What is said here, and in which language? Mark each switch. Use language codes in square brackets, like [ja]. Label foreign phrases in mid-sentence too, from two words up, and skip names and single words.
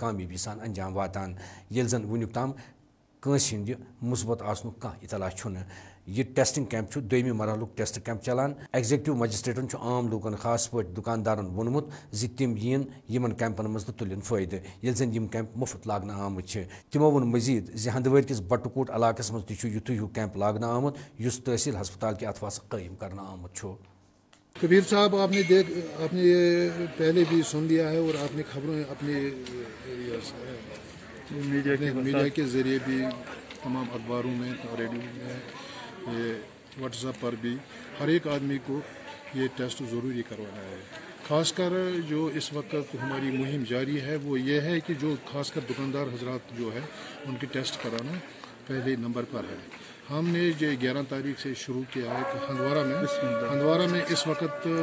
[ks] کامیٲبی سان انجام واتان ییٚلہِ زن وُنیُک تام کٲنٛسہِ ہِنٛدِ مثبت آسنُک کانٛہہ اطلاع چھُنہٕ یہ [en] testing camp [ks] چھُ دوٚیمہِ مرحلُک [en] test camp [ks] چلان ایگزیکٹو مجسٹریٹن چھُ عام لوٗکن خاص پٲٹھۍ دُکاندارن ووٚنمُت زِ تِم یِن یِمن کیمپن منٛز تہٕ تُلن فٲیدٕ ییٚلہِ زن یِم کیمپ مُفت لاگنہٕ آمٕتۍ چھِ تِمو ووٚن مزید زِ ہندوٲرۍ کِس بٹہٕ علاقس منٛز تہِ چھُ یِتھُے ہیوٗ کیمپ لاگنہٕ آمُت یُس تحصیل ہسپتال کہِ اتھواسہٕ قٲیِم کرنہٕ آمُت چھُ [ur] کبیر صاحب آپ نے یہ پہلے بھی سن لیا ہے اور آپ نے خبریں اپنے میڈیا کے ذریعے بھی تمام اخباروں میں ریڈیو میں واٹس ایپ پر بھی ہر ایک آدمی کو یہ ٹیسٹ ضروری کروانا ہے خاص کر جو اس وقت ہماری مہم جاری ہے وہ یہ ہے کہ جو خاص کر دکاندار حضرات جو ہے ان کے ٹیسٹ کرانا پہلے نمبر پر ہے ہم نے جو 11 تاریخ سے شروع کیا ہے کہ ہندوارہ میں اس وقت